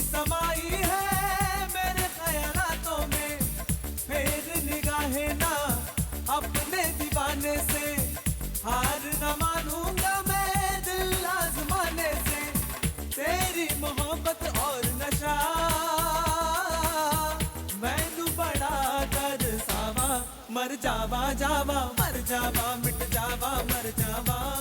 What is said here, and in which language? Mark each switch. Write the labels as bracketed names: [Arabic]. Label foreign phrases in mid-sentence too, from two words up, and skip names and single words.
[Hindi] समाई है मेरे ख्यालातों में, फेर निगाहें ना अपने दीवाने से, हार न मानूंगा मैं दिल आजमाने से, तेरी मोहब्बत और नशा [Punjabi] ਮੈਨੂੰ ਬੜਾ ਤਰਸਾਵਾਂ, ਮਰ ਜਾਵਾਂ ਜਾਵਾਂ, ਮਰ ਜਾਵਾਂ ਮਿਟ ਜਾਵਾਂ, ਮਰ ਜਾਵਾਂ।